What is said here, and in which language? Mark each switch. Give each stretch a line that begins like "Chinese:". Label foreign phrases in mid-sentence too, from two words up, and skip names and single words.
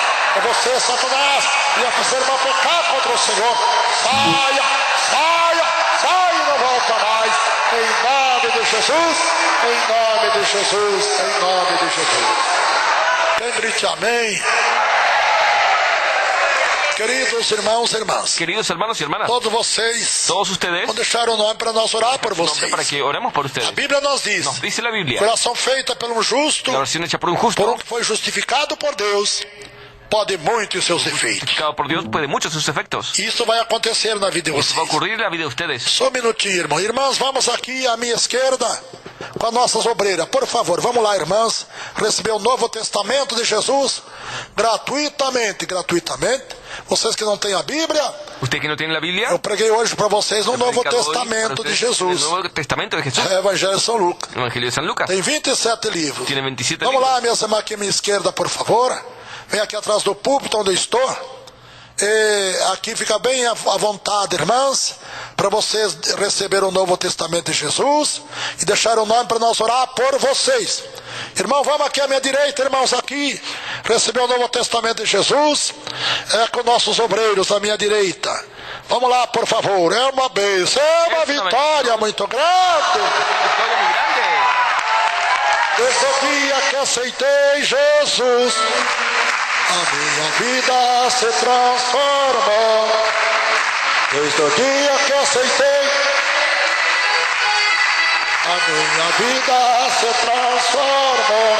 Portuguese: É você, Satanás, e a seu irmão pecar contra o Senhor. Saia, saia, saia e não volta mais. Em nome de Jesus. Em nome de Jesus. Em nome de Jesus. Quem grite amém? Queridos irmãos e irmãs,
Spanish: Queridos hermanos y hermanas,
Portuguese: todos vocês
Spanish: todos ustedes,
Portuguese: vão deixar o nome para nós orar por
Spanish: nombre para
Portuguese: vocês.
Spanish: que oremos por
Portuguese: A
Spanish: ustedes.
Portuguese: Bíblia nos diz:
Spanish: Nos dice la Biblia,
Portuguese: oração feita por um justo,
Spanish: la oración hecha por un
Portuguese: por
Spanish: justo,
Portuguese: um que foi justificado por Deus, pode muito em seus efeitos.
Spanish: justificado por Dios, puede muchos sus efectos.
Portuguese: Isso vai acontecer na vida de
Spanish: Eso va a
Portuguese: vocês.
Spanish: ocurrir en la vida de ustedes.
Portuguese: Só um minutinho, irmão. Irmãs, vamos aqui à minha esquerda com as nossas obreiras. Por favor, vamos lá, irmãs. Receber o Novo Testamento de Jesus gratuitamente. Gratuitamente. Vocês que não têm a Bíblia,
Spanish: Usted que no tiene la Biblia,
Portuguese: eu preguei hoje para vocês no
Spanish: he
Portuguese: Novo
Spanish: predicado hoy para
Portuguese: Testamento de
Spanish: ustedes
Portuguese: Jesus.
Spanish: el Nuevo Testamento de Jesús,
Portuguese: É Evangelho de São Lucas.
Spanish: el Evangelio de San Lucas.
Portuguese: Tem 27 livros.
Spanish: Tiene 27
Portuguese: Vamos
Spanish: libros.
Portuguese: lá, minhas irmãs, aqui à minha esquerda, por favor. Vem aqui atrás do púlpito onde eu estou. Aqui fica bem à vontade, irmãs, para vocês receber o Novo Testamento de Jesus e deixar o nome para nós orar por vocês. Irmão, vamos aqui à minha direita, irmãos, aqui, receber o Novo Testamento de Jesus, com nossos obreiros à minha direita. Vamos lá, por favor, é uma bênção, é uma vitória muito grande.
Spanish: Victoria muy grande.
Portuguese: Desde o dia que aceitei Jesus, a minha vida se transformou. Desde o dia que aceitei, a minha vida se transformou.